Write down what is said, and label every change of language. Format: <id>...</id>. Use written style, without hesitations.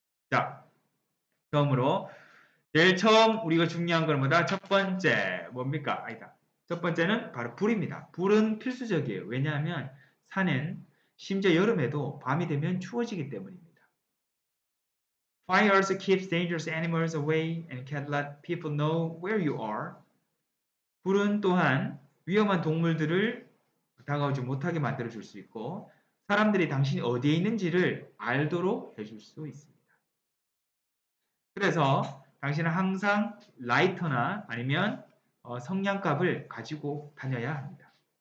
<ko>자, 처음으로 제일 처음 우리가 중요한 건 뭐다? 첫 번째 뭡니까? 아니다. 첫 번째는 바로 불입니다. 불은 필수적이에요. 왜냐하면 산은 심지어 여름에도 밤이 되면 추워지기 때문입니다.</ko> <en>Fire also keeps dangerous animals away and can let people know where you are.</en> <ko>불은 또한 위험한 동물들을 다가오지 못하게 만들어 줄 수 있고 사람들이 당신이 어디에 있는지를 알도록 해줄 수 있습니다. 그래서 당신은 항상 라이터나 아니면 성냥갑을 가지고 다녀야 합니다.</ko>